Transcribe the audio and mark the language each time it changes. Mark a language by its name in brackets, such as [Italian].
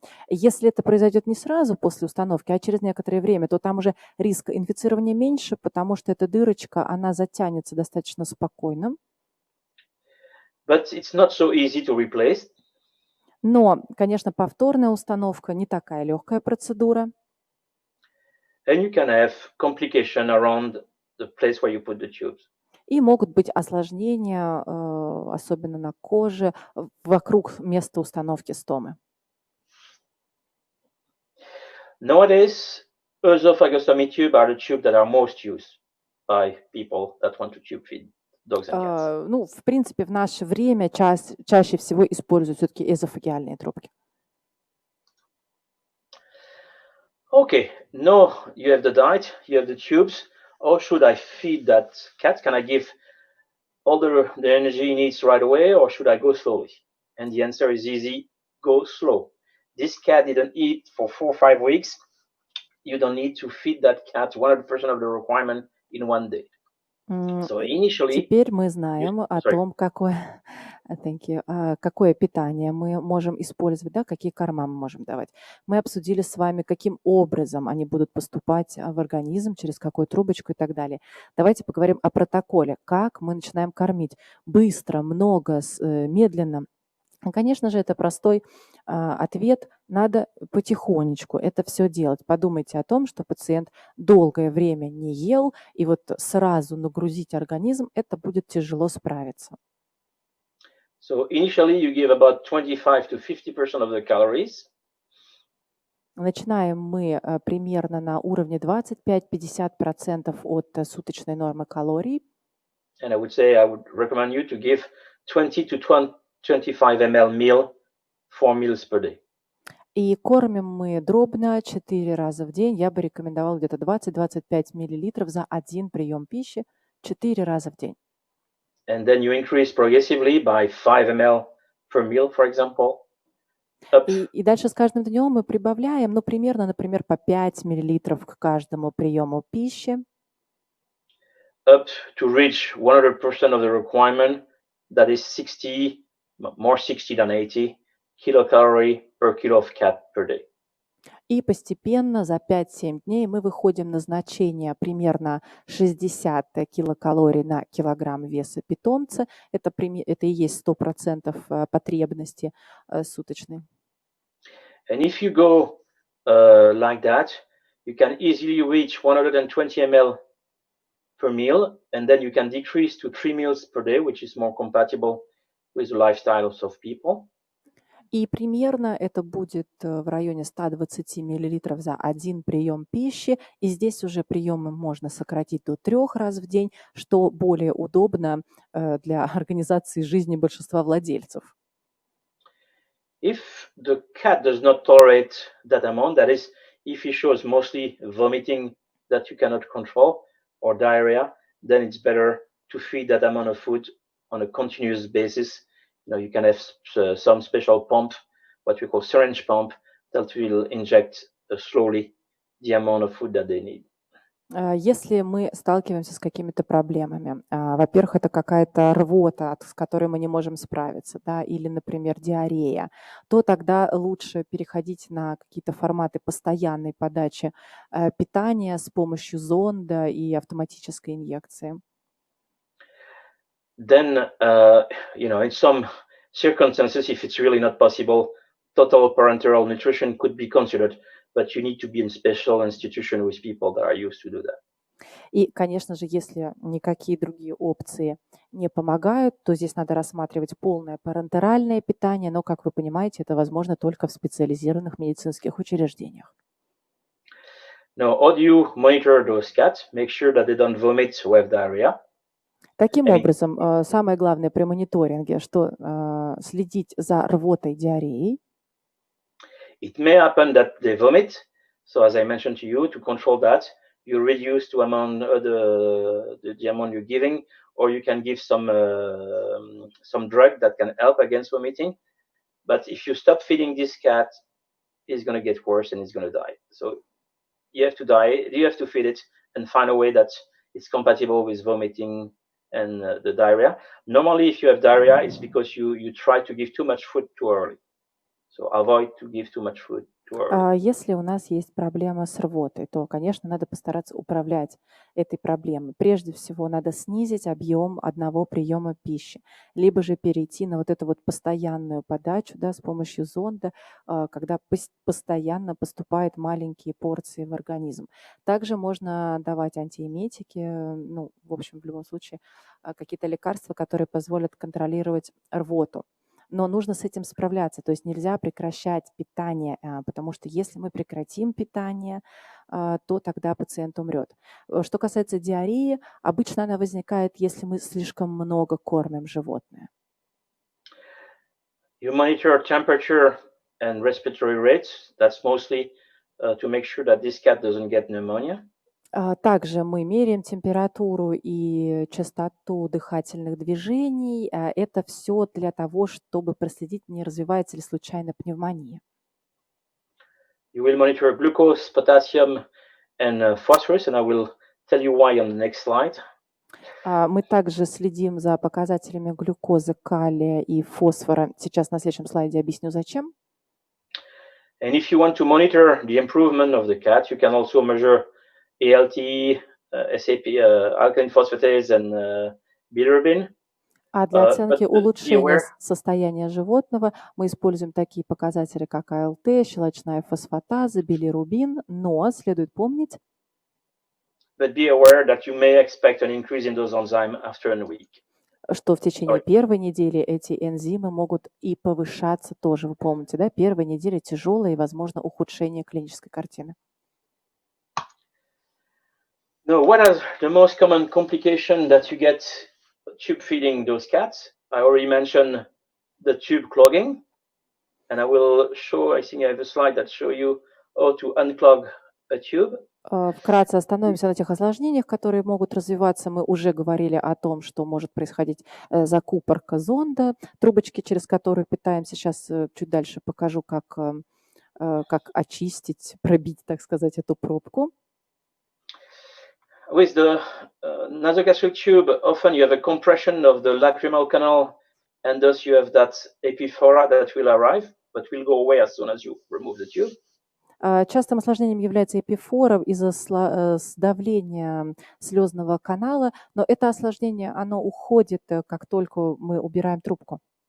[Russian] Если это произойдет не сразу после установки, а через некоторое время, то там уже риск инфицирования меньше, потому что эта дырочка, она затянется достаточно спокойно. [English] But it's not so easy to replace. [Russian] Но, конечно, повторная установка не такая легкая процедура. [English] And you can have complication around the place where you put the tubes. [Russian] И могут быть осложнения, особенно на коже, вокруг места установки стомы. [English] Nowadays, esophagostomy tube are the tubes that are most used by people that want to tube feed dogs and cats. [Russian] Ну, в принципе, в наше время чаще всего используют все-таки эзофагиальные трубки. [English] Okay, now you have the diet, you have the tubes. How should I feed that cat? Can I give all the energy he needs right away, or should I go slowly? And the answer is easy, go slow. This cat didn't eat for 4 or 5 weeks. You don't need to feed that cat 100% of the requirement in one day. So initially, [Russian] Теперь мы знаем о [English] sorry. [Russian] том, какое, [English] thank you, [Russian] какое питание мы можем использовать, да, какие корма мы можем давать. Мы обсудили с вами, каким образом они будут поступать в организм, через какую трубочку и так далее. Давайте поговорим о протоколе, как мы начинаем кормить. Быстро, много, медленно. Конечно же, это простой ответ. Надо потихонечку это все делать. Подумайте о том, что пациент долгое время не ел, и вот сразу нагрузить организм, это будет тяжело справиться. [English] So initially, you give about 25 to 50% of the calories. [Russian] Начинаем мы примерно на уровне 25-50% от суточной нормы калорий. [English] And I would recommend you to give 20 to 25 ml meal, 4 meals per day. [Russian] И кормим мы дробно 4 раза в день. Я бы рекомендовала где-то 20-25 мл за один прием пищи 4 раза в день. [English] And then you increase progressively by 5 ml per meal, for example. [Russian] И дальше с каждым днем мы прибавляем, ну, примерно, например, по 5 миллилитров к каждому приему пищи. [English] Up to reach 100% of the requirement, that is 60, more 60 than 80 kilocalorie per kilo of cat per day. [Russian] И постепенно за 5-7 дней мы выходим на значение примерно 60 килокалорий на килограмм веса питомца. Это и есть 100% потребности суточной. [English] And if you go like that, you can easily reach 120 ml per meal, and then you can decrease to 3 meals per day, which is more compatible with the lifestyles of people. [Russian] И примерно это будет в районе 120 миллилитров за один прием пищи. И здесь уже приемы можно сократить до 3 раз в день, что более удобно для организации жизни большинства владельцев. [English] If the cat does not tolerate that amount, that is, if he shows mostly vomiting that you cannot control or diarrhea, then it's better to feed that amount of food on a continuous basis. You can have some special pump, what we call syringe pump, that will inject slowly the amount of food that they need. [Russian] Если мы сталкиваемся с какими-то проблемами, во-первых, это какая-то рвота, с которой мы не можем справиться, да, или, например, диарея, то тогда лучше переходить на какие-то форматы постоянной подачи питания с помощью зонда и автоматической инъекции. [English] Then, in some circumstances, if it's really not possible, total parenteral nutrition could be considered, but you need to be in special institution with people that are used to do that. [Russian] И, конечно же, если никакие другие опции не помогают, то здесь надо рассматривать полное парентеральное питание, но, как вы понимаете, это возможно только в специализированных медицинских учреждениях. [English] Now, how do you monitor those cats? Make sure that they don't vomit or have diarrhea. [Russian] Таким образом, самое главное при мониторинге, что следить за рвотой, диареей. [English] It may happen that they vomit. So, as I mentioned to you, to control that, you reduce the amount you're giving, or you can give some drug that can help against vomiting. But if you stop feeding this cat, it's going to get worse and it's going to die. So you have to feed it and find a way that it's compatible with vomiting and the diarrhea. Normally, if you have diarrhea, it's because you try to give too much food too early. So avoid to give too much food too early. [Russian] Если у нас есть проблема с рвотой, то, конечно, надо постараться управлять этой проблемой. Прежде всего, надо снизить объем одного приема пищи, либо же перейти на вот эту вот постоянную подачу, да, с помощью зонда, когда постоянно поступают маленькие порции в организм. Также можно давать антиэметики, в общем, в любом случае, какие-то лекарства, которые позволят контролировать рвоту. Но нужно с этим справляться, то есть нельзя прекращать питание, потому что если мы прекратим питание, то тогда пациент умрет. Что касается диареи, обычно она возникает, если мы слишком много кормим животное. [English] You monitor temperature and respiratory rates. That's mostly to make sure that this cat doesn't get pneumonia. [Russian] Также мы меряем температуру и частоту дыхательных движений. Это все для того, чтобы проследить, не развивается ли случайно пневмония. [English] You will monitor glucose, potassium, and phosphorus, and I will tell you why on the next slide. [Russian] Мы также следим за показателями глюкозы, калия и фосфора. Сейчас на следующем слайде объясню, зачем. [English] And if you want to monitor the improvement of the cat, you can also measure ALT, SAP, alkaline phosphatase, and bilirubin. [Russian] А для [English] But [Russian] оценки [English] be [Russian] улучшения [English] aware, [Russian] состояния животного мы используем такие показатели, как АЛТ, щелочная фосфатаза, билирубин, но следует помнить, [English] that you may expect an increase in those enzymes after a week. [Russian] что в течение первой недели эти энзимы могут и повышаться тоже. Вы помните, да? Первая неделя тяжелая и, возможно, ухудшение клинической картины. [English] Now, what are the most common complications that you get tube feeding those cats? I already mentioned the tube clogging, and I will show, I think I have a slide that show you how to unclog a tube. [Russian] Вкратце остановимся на тех осложнениях, которые могут развиваться. Мы уже говорили о том, что может происходить закупорка зонда, трубочки, через которые питаемся. Сейчас чуть дальше покажу, как очистить, пробить, так сказать, эту пробку. [English] With the nasogastric tube, often you have a compression of the lacrimal canal, and thus you have that epiphora that will arrive, but will go away as soon as you remove the tube. [Russian] Частым осложнением является эпифора из-за сдавления слезного канала, но это осложнение, оно уходит, как только мы убираем трубку.